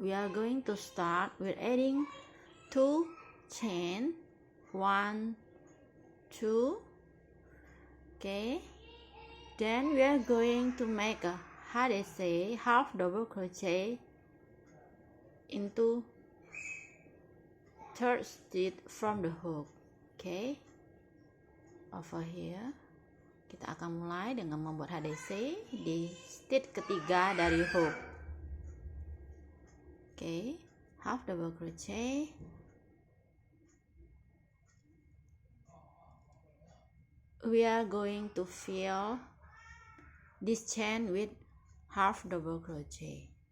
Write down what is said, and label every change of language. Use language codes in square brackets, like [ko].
[en] We are going to start with adding 2 chain, 1 2. Okay, then we are going to make a HDC, half double crochet into third stitch from the hook. Okay, over here [id] kita akan mulai dengan membuat HDC di stitch ketiga dari hook. [en] Oke, half double crochet, we are going to fill this chain with half double crochet.